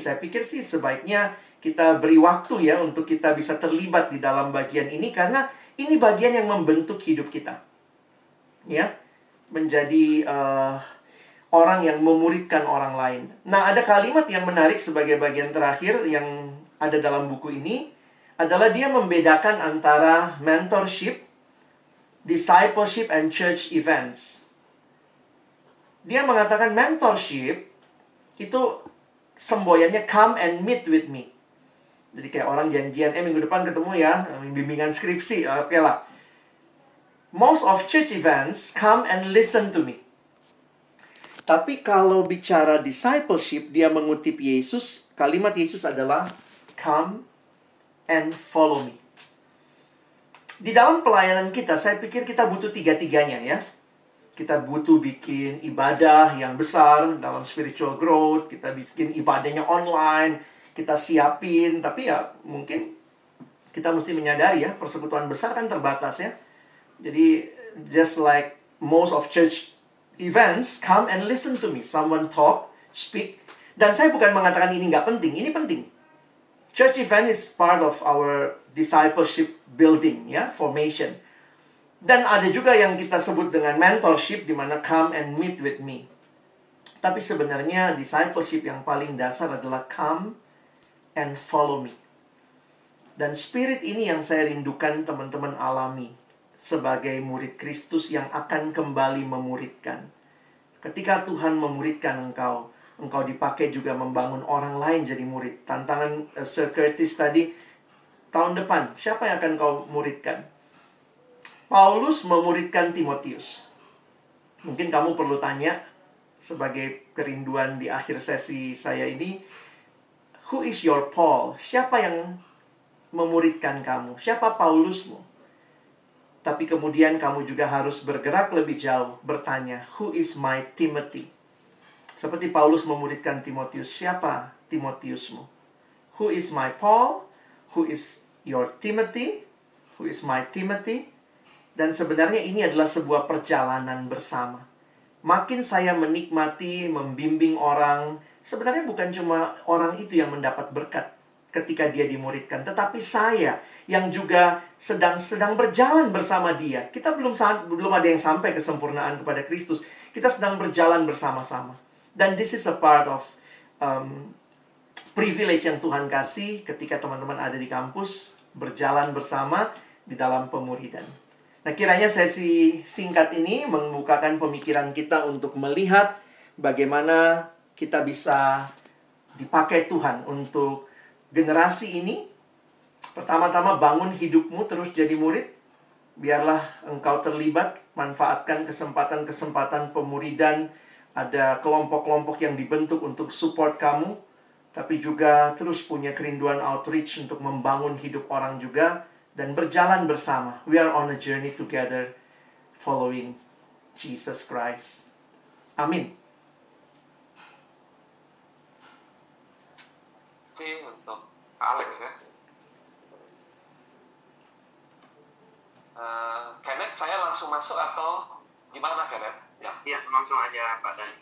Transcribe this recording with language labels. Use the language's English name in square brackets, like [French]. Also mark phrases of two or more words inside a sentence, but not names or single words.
[Indonesian] Saya pikir sih sebaiknya kita beri waktu ya untuk kita bisa terlibat di dalam bagian ini, karena ini bagian yang membentuk hidup kita. Ya, menjadi orang yang memuridkan orang lain. Nah, ada kalimat yang menarik sebagai bagian terakhir yang ada dalam buku ini, adalah dia membedakan antara mentorship, [English] discipleship, and church events. [Indonesian] Dia mengatakan mentorship itu semboyannya [English] come and meet with me. [Indonesian] Jadi kayak orang janjian, minggu depan ketemu ya, bimbingan skripsi, oke lah. [English] Most of church events come and listen to me. [Indonesian] Tapi kalau bicara discipleship, dia mengutip Yesus. Kalimat Yesus adalah [English] come and follow me. [Indonesian] Di dalam pelayanan kita, saya pikir kita butuh tiga-tiganya ya. Kita butuh bikin ibadah yang besar dalam [English] spiritual growth. [Indonesian] Kita bikin ibadahnya online. Kita siapin. Tapi ya mungkin kita mesti menyadari ya, persekutuan besar kan terbatas ya. [English] Jadi just like most of church events, come and listen to me. Someone talk, speak. [Indonesian] Dan saya bukan mengatakan ini nggak penting. Ini penting. [English] Church event is part of our discipleship building, [Indonesian] ya, formation. Dan ada juga yang kita sebut dengan mentorship, di mana [English] come and meet with me. [Indonesian] Tapi sebenarnya discipleship yang paling dasar adalah [English] come and follow me. [Indonesian] Dan spirit ini yang saya rindukan teman-teman alami sebagai murid Kristus yang akan kembali memuridkan. Ketika Tuhan memuridkan engkau, engkau dipakai juga membangun orang lain jadi murid. Tantangan Sir Curtis tadi, tahun depan, siapa yang akan kau muridkan? Paulus memuridkan Timotius. Mungkin kamu perlu tanya, sebagai kerinduan di akhir sesi saya ini, [English] who is your Paul? [Indonesian] Siapa yang memuridkan kamu? Siapa Paulusmu? Tapi kemudian kamu juga harus bergerak lebih jauh, bertanya, [English] who is my Timothy? [Indonesian] Seperti Paulus memuridkan Timotius, siapa Timotiusmu? [English] Who is my Paul? Who is your Timothy? Who is my Timothy? [Indonesian] Dan sebenarnya ini adalah sebuah perjalanan bersama. Makin saya menikmati, membimbing orang, sebenarnya bukan cuma orang itu yang mendapat berkat ketika dia dimuridkan, tetapi saya yang juga sedang berjalan bersama dia. Kita belum ada yang sampai kesempurnaan kepada Kristus. Kita sedang berjalan bersama-sama. Dan [English] this is a part of privilege [Indonesian] yang Tuhan kasih ketika teman-teman ada di kampus, berjalan bersama di dalam pemuridan. Nah, kiranya sesi singkat ini membukakan pemikiran kita untuk melihat bagaimana kita bisa dipakai Tuhan untuk generasi ini. Pertama-tama bangun hidupmu terus jadi murid. Biarlah engkau terlibat, manfaatkan kesempatan-kesempatan pemuridan. Ada kelompok-kelompok yang dibentuk untuk support kamu. Tapi juga terus punya kerinduan outreach untuk membangun hidup orang juga. Dan berjalan bersama. [English] We are on a journey together following Jesus Christ. [Indonesian] Amin. Untuk Alex ya. Kenneth, saya langsung masuk atau gimana Kenneth? Ya, langsung aja Pak Dan.